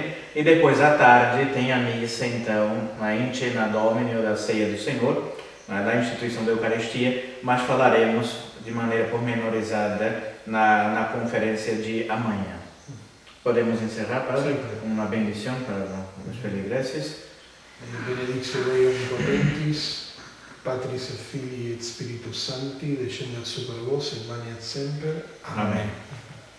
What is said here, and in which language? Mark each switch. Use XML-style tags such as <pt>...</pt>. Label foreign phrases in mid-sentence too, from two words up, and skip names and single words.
<pt>E depois à tarde tem a missa, então, a</pt> <la>Incena Domini,</la> <pt>ou da Ceia do Senhor, da instituição da Eucaristia, mas falaremos de maneira pormenorizada na conferência de amanhã. Podemos encerrar, Padre? Uma bendição para os feligreses.</pt> <la>Benedictio Dei Omnipotentis, Patris et Filii et Spiritus Sancti, descendat super vos et maniat semper.</la> <pt>Amém.</pt>